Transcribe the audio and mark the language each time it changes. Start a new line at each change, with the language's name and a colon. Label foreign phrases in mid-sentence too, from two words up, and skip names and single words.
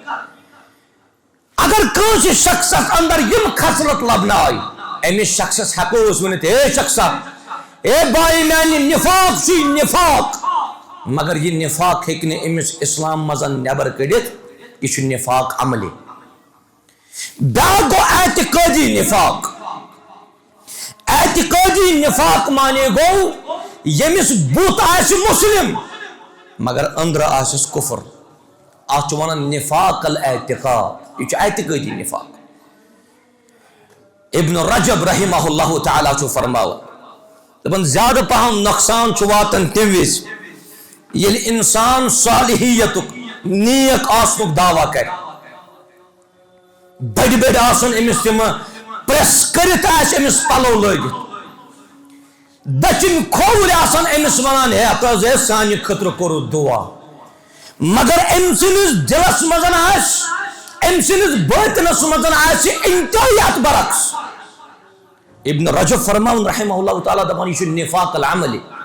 Kashmiri: اگر کٲنٛسہِ شخصس اندر یِم خصلت لبنہٕ آیہِ أمِس شخصس ہٮ۪کو أسۍ ؤنِتھ اے شخصا اے بھائی میانہِ نفاق چھُے نفاق مگر یہِ نفاق ہیٚکہِ نہٕ أمِس اسلام منٛز نٮ۪بر کٔڑِتھ یہِ چھُ نفاق عملی بیٛاکھ گوٚو اعتقٲدی نفاق اعتقٲدی نفاق معنی گوٚو ییٚمِس بُتھ آسہِ مُسلم مگر أنٛدرٕ آسٮ۪س کُفر اتھ چھُ ونان
Arabic: نفاق الاعتقاد
Kashmiri: یہِ چھُ اعتقٲدی نفاق ابن رجب
Arabic: رحمہ اللہ تعالیٰ
Kashmiri: چھُ فرماوان دپان زیادٕ پہم نۄقصان چھُ واتان تمہِ وِزِ ییٚلہِ انسان صالحیتُک نیک آسنُک دعوا کرِ بٔڑۍ بٔڑۍ آسن أمِس تِمہٕ پریس کٔرِتھ آسہِ أمِس پلو لٲگِتھ دٔچھِنۍ کھووٕرۍ آسن أمِس ونان ہے ہتہٕ حظ ہے سانہِ خٲطرٕ کوٚرُتھ دُعا مگر أمۍ سٕنٛدِس دِلس منٛز آسہِ أمۍ سٕنٛدِس بٲطنس منٛز آسہِ انتہٲیی اتھ برعکس ابن رجب فرماوُن
Arabic: رحمہ اللہ تعالیٰ
Kashmiri: دپان یہِ چھُ
Arabic: نفاق العملی